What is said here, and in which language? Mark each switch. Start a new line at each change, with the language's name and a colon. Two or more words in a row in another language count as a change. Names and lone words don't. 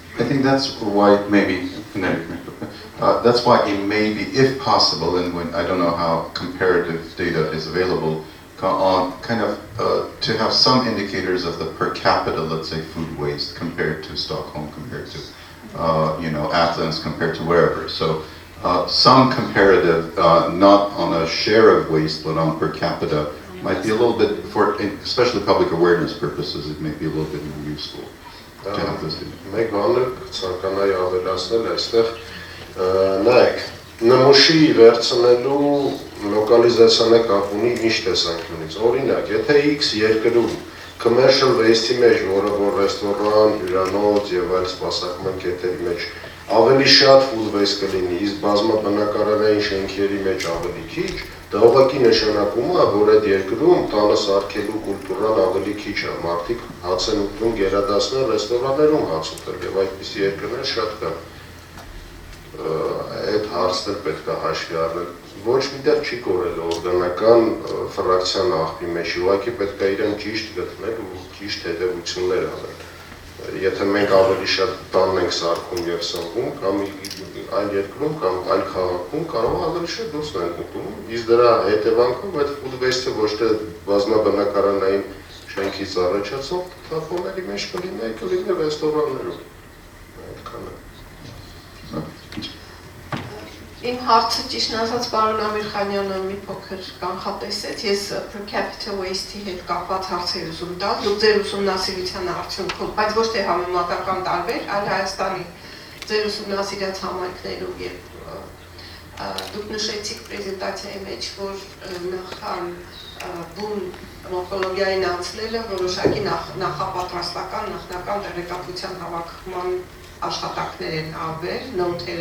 English: I think that's why maybe that's why it may be, if possible, and when I don't know how comparative data is available, to have some indicators of the per capita, let's say, food waste compared to Stockholm, compared to Athens, compared to wherever. So some comparative, not on a share of waste, but on per capita, might be a little bit, especially public awareness purposes, it may be a little bit more useful to have this data.
Armenian: Մեկ բանը ցանկանայի ավելացնել այստեղ, նայեք, նմուշի վերցնելու լոկալիզացիոնը կապ ունի ինչ տեսանկյունից։ Օրինակ, եթե X երկրում
English: commercial waste-
Armenian: ի մեջ, որը որ ռեստորան, հյուրանոց եւ այլ սպասարկման կետերի մեջ ավելի շատ
English: food waste
Armenian: կլինի, իսկ բազմաբնակարանային շենքերի մեջ ավելի քիչ, դա ուղղակի նշանակում է, որ այդ երկրում տանը սարքելու կուլտուրան ավելի քիչ է, մարդիկ հաց են ուտում գերադասնել ռեստորաններում հաց ուտել եւ այդպիսի երկրներ շատ կան։ Այդ հարցը պետք է հաշվի առնել։ Ոչ մի տեղ չի կորել օրգանական ֆրակցիան աղբի մեջ, ուղղակի պետք է իրեն ճիշտ գտնել ու ճիշտ հետևություններ անել։ Եթե մենք ավելի շատ տանն ենք սարքում եւ սնվում, կամ այլ երկրում կամ այլ քաղաքում կարող է ավելի շատ դուրս ենք ուտում, իսկ դրա հետևանքով այդ
English: food waste-
Armenian: ը ոչ թե բազմաբնակարանային շենքից առաջացող թափոնների մեջ կլինի ռեստորաններում։ Այդքանը։ Իմ հարցը ճիշտ ասած պարոն Ամիրխանյանը մի փոքր կանխատեսեց, ես
English: per capita waste-
Armenian: ի հետ կապված հարցեր ուզում տալ, դուք ձեր ուսումնասիրության արդյունքում, բայց ոչ թե համեմատական տարբեր, այլ Հայաստանի ձեր ուսումնասիրած համայնքներում եւ դուք նշեցիք պրեզենտացիայի մեջ, որ նախքան բուն մորֆոլոգիային անցնելը որոշակի նախապատրաստական, նախնական տեղեկատվության հավաքման աշխատանքներ են արվել, նոթեր